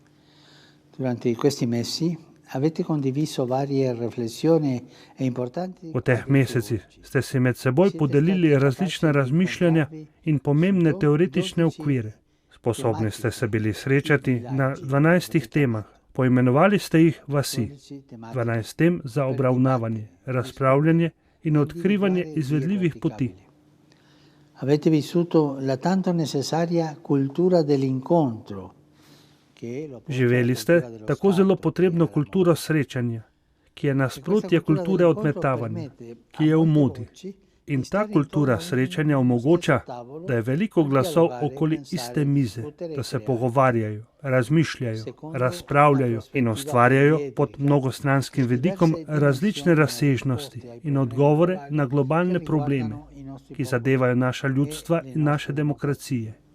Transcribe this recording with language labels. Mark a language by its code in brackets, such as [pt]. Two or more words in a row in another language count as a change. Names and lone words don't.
[sl] V teh mesecih ste si med seboj podelili različna razmišljanja in pomembne teoretične okvire. Sposobni ste se bili srečati na 12 temah. Poimenovali ste jih vasi. 12 tem za obravnavanje, razpravljanje in odkrivanje izvedljivih poti. [it] Avete vissuto la tanto necessaria cultura dell'incontro. [sl] Živeli ste tako zelo potrebno kulturo srečanja, ki je nasprotje kulture odmetavanja, ki je v modi. In ta kultura srečanja omogoča, da je veliko glasov okoli iste mize, da se pogovarjajo, razmišljajo, razpravljajo in ustvarjajo pod mnogostranskim vidikom različne razsežnosti in odgovore na globalne probleme, ki zadevajo naša ljudstva in naše demokracije.